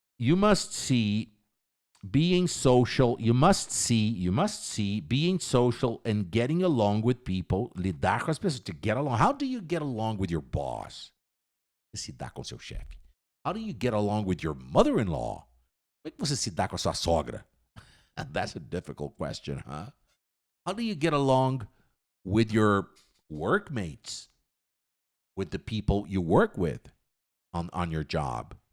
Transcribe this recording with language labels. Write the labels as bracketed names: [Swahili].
[English] You must see being social, you must see being social and getting along with people, [Portuguese] lidar com as pessoas, [English] to get along. How do you get along with your boss? [Portuguese] Se dá com seu chefe. [English] How do you get along with your mother-in-law? [Portuguese] Como é que você se dá com a sua sogra? [English] That's a difficult question, huh? How do you get along with your workmates, with the people you work with on your job?